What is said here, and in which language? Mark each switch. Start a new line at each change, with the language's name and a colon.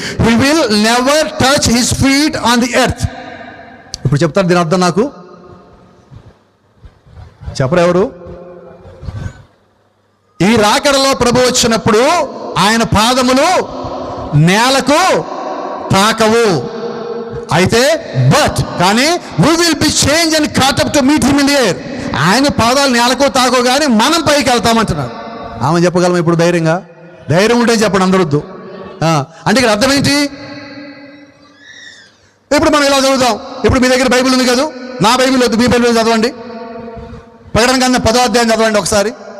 English: He will never touch his feet on the earth.
Telugu: ఇప్పుడు చెప్తారు దీని అర్థం, నాకు చెప్పరు ఎవరు? ఈ రాకడలో ప్రభు వచ్చినప్పుడు ఆయన పాదములు నేలకు తాకవు. అయితే కానీ
English: we will be changed and caught up to meet him in the air.
Telugu: ఆయన పాదాలు నేలకు తాకో కానీ మనం పైకి వెళ్తామంటున్నాడు. ఆమె చెప్పగలం ఇప్పుడు ధైర్యంగా? ధైర్యం ఉంటే చెప్పండి, అందరొద్దు. అంటే ఇక్కడ అర్థం ఏంటి? ఇప్పుడు మనం ఇలా చదువుతాం. ఇప్పుడు మీ దగ్గర బైబిల్ ఉంది కదా, నా బైబిల్ వద్దు, మీ బైబిల్ చదవండి. ప్రకటన గ్రంథం 10వ అధ్యాయం చదవండి ఒకసారి.